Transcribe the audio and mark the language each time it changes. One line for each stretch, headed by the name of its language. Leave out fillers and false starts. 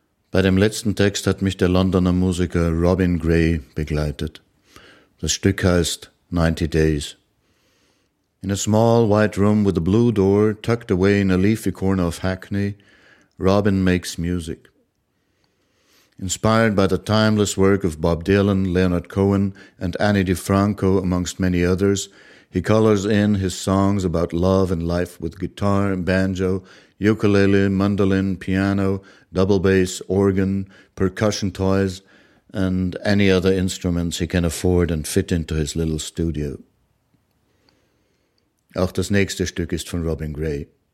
German: Bei dem letzten Text hat mich der Londoner Musiker Robin Gray begleitet. Das Stück heißt 90 Days.
English: In a small white room with a blue door, tucked away in a leafy corner of Hackney, Robin makes music. Inspired by the timeless work of Bob Dylan, Leonard Cohen, and Annie DiFranco, amongst many others, he colors in his songs about love and life with guitar and banjo, ukulele, mandolin, piano, double bass, organ, percussion toys, and any other instruments he can afford and fit into his little studio.
German: Auch das nächste Stück ist von Robin Gray.